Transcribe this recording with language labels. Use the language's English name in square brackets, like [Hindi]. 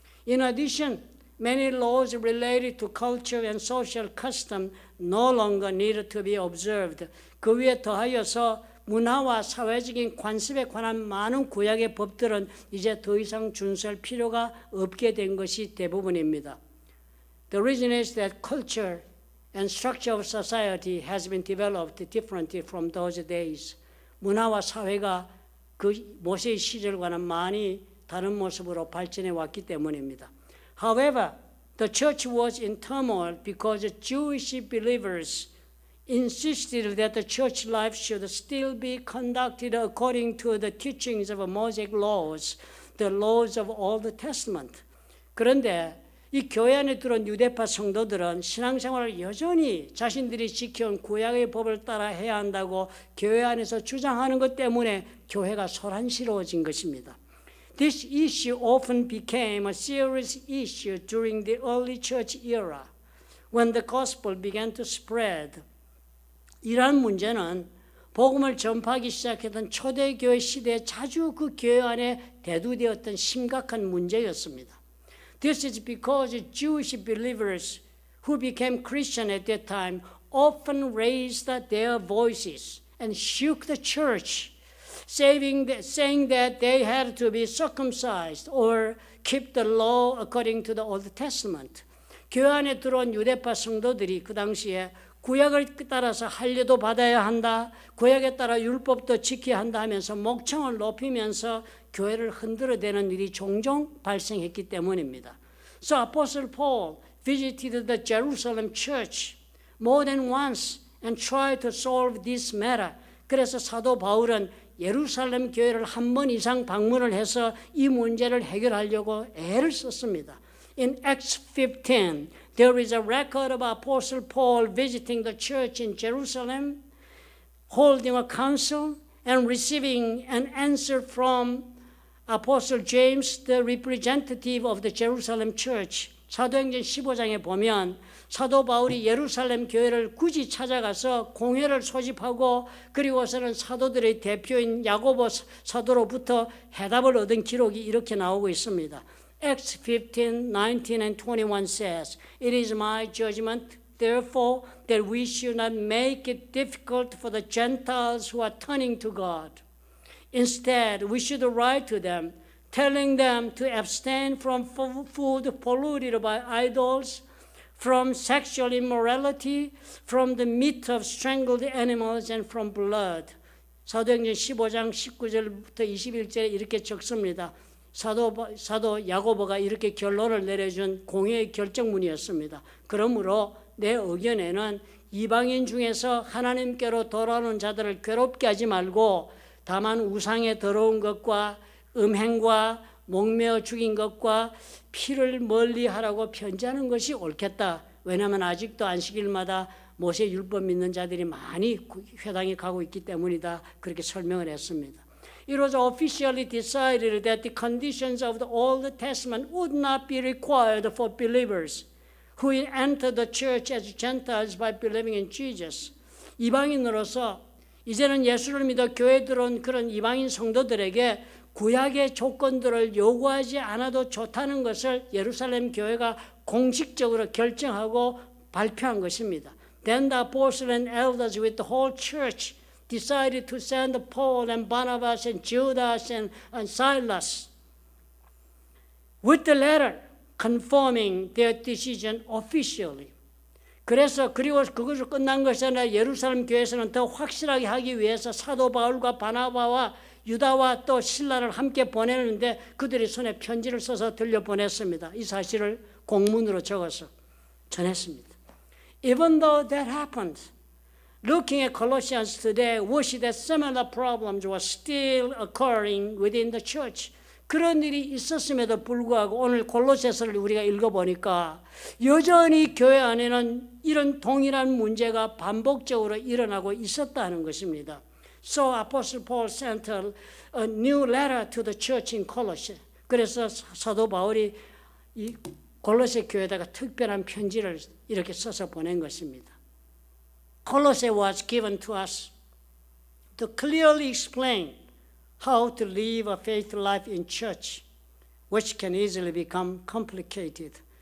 [English] In addition, many laws related to culture and social custom no longer need to be observed. [Korean] 그 위에 더하여서 문화와 사회적인 관습에 관한 많은 구약의 법들은 이제 더 이상 준수할 필요가 없게 된 것이 대부분입니다. [English] The reason is that culture and structure of society has been developed differently from those days. [Korean] 문화와 사회가 그 모세의 시절과는 많이 다른 모습으로 발전해 왔기 때문입니다. [English] However, the church was in turmoil because Jewish believers insisted that the church life should still be conducted according to the teachings of Mosaic laws, the laws of Old Testament. [Korean] 그런데 이 교회 안에 들어온 유대파 성도들은 신앙생활을 여전히 자신들이 지켜온 구약의 법을 따라 해야 한다고 교회 안에서 주장하는 것 때문에 교회가 소란스러워진 것입니다. [English] This issue often became a serious issue during the early church era, when the gospel began to spread. [Korean] 이러한 문제는 복음을 전파하기 시작했던 초대교회 시대에 자주 그 교회 안에 대두되었던 심각한 문제였습니다. [English] This is because Jewish believers who became Christian at that time often raised their voices and shook the church, saying that they had to be circumcised or keep the law according to the Old Testament. [Korean] 교회 안에 들어온 유대파 성도들이 그 당시에 구약을 따라서 할례도 받아야 한다, 구약에 따라 율법도 지켜야 한다 하면서 목청을 높이면서 교회를 흔들어대는 일이 종종 발생했기 때문입니다. [English] So Apostle Paul visited the Jerusalem church more than once and tried to solve this matter. [Korean] 그래서 사도 바울은 예루살렘 교회를 한 번 이상 방문을 해서 이 문제를 해결하려고 애를 썼습니다. [English] In Acts 15, there is a record of Apostle Paul visiting the church in Jerusalem, holding a council and receiving an answer from Apostle James, the representative of the Jerusalem church, [Korean] 사도행전 15장에 보면 사도 바울이 예루살렘 교회를 굳이 찾아가서 공회를 소집하고 그리고서는 사도들의 대표인 야고보 사도로부터 해답을 얻은 기록이 이렇게 나오고 있습니다. [English] Acts 15, 19 and 21 says, It is my judgment, therefore, that we should not make it difficult for the Gentiles who are turning to God. Instead, we should write to them, telling them to abstain from food polluted by idols, from sexual immorality, from the meat of strangled animals, and from blood. [Korean] 사도행전 15장 19절부터 21절에 이렇게 적습니다. 사도 야고보가 이렇게 결론을 내려준 공회의 결정문이었습니다. 그러므로 내 의견에는 이방인 중에서 하나님께로 돌아오는 자들을 괴롭게 하지 말고 다만 우상의 더러운 것과 음행과 목매어 죽인 것과 피를 멀리하라고 편지하는 것이 옳겠다. 왜냐하면 아직도 안식일마다 모세 율법 믿는 자들이 많이 회당에 가고 있기 때문이다. 그렇게 설명을 했습니다. [English] It was officially decided that the conditions of the Old Testament would not be required for believers who entered the church as Gentiles by believing in Jesus. [Korean] 이방인으로서 이제는 예수를 믿어 교회에 들어온 그런 이방인 성도들에게 구약의 조건들을 요구하지 않아도 좋다는 것을 예루살렘 교회가 공식적으로 결정하고 발표한 것입니다. [English] Then the apostles and elders with the whole church decided to send Paul and Barnabas and Judas and Silas with the letter confirming their decision officially. [Korean] 그래서 그리고 그것을 끝난 것이 아니라 예루살렘 교회에서는 더 확실하게 하기 위해서 사도 바울과 바나바와 유다와 또 실라를 함께 보내는데 그들이 손에 편지를 써서 들려보냈습니다. 이 사실을 공문으로 적어서 전했습니다. [English] Even though that happened, looking at Colossians today, we see that similar problems were still occurring within the church. [Korean] 그런 일이 있었음에도 불구하고 오늘 골로새서를 우리가 읽어보니까 여전히 교회 안에는 이런 동일한 문제가 반복적으로 일어나고 있었다는 것입니다. [English] So Apostle Paul sent a new letter to the church in Colossae. [Korean] 그래서 사도 바울이 이 골로새 교회에다가 특별한 편지를 이렇게 써서 보낸 것입니다. [English] Colossae was given to us to clearly explain how to live a faith life in church, which can easily become complicated.